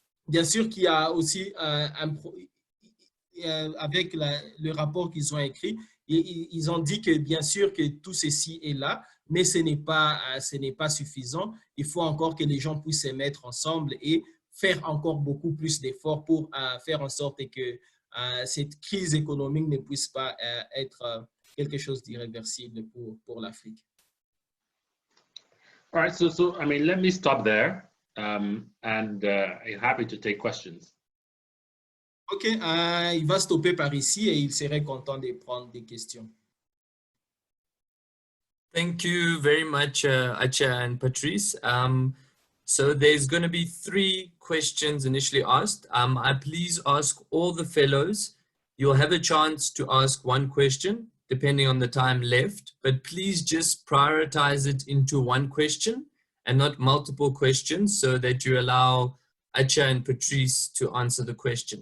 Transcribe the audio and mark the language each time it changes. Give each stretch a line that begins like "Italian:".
French: bien sûr qu'il y a aussi avec le rapport qu'ils ont écrit, ils ont dit que bien sûr que tout ceci est là, mais ce n'est pas suffisant. Il faut encore que les gens puissent se mettre ensemble et faire encore beaucoup plus d'efforts pour faire en sorte que cette crise économique ne puisse pas être quelque chose d'irréversible pour l'Afrique.
English: All right, so I mean, let me stop there, and I'm happy to take questions.
French: OK, il va stopper par ici et il serait content de prendre des questions.
English: Thank you very much, Acha and Patrice. So there's going to be 3 questions initially asked. I please ask all the fellows. You'll have a chance to ask 1 question depending on the time left, but please just prioritize it into 1 question and not multiple questions so that you allow Acha and Patrice to answer the question.